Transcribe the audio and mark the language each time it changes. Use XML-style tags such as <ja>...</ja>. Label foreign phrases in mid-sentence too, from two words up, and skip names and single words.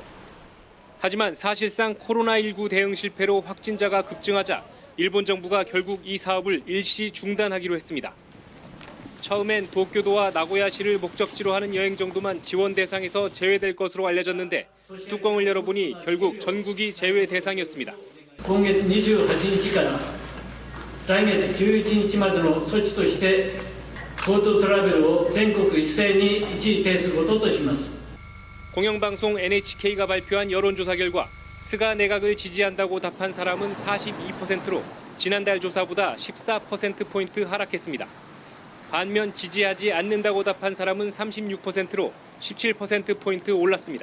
<ko>하지만 사실상 코로나19 대응 실패로 확진자가 급증하자 일본 정부가 결국 이 사업을 일시 중단하기로 했습니다. 처음엔 도쿄도와 나고야시를 목적지로 하는 여행 정도만 지원 대상에서 제외될 것으로 알려졌는데 뚜껑을 열어보니 결국 전국이 제외 대상이었습니다.</ko> <ja>今月28日から来月11日までの措置として GoToトラベルを全国一斉に一時停止することとします。</ja> <ko>공영방송 NHK가 발표한 여론조사 결과 스가 내각을 지지한다고 답한 사람은 42%로 지난달 조사보다 14%포인트 하락했습니다. 반면 지지하지 않는다고 답한 사람은 36%로 17%포인트 올랐습니다.</ko>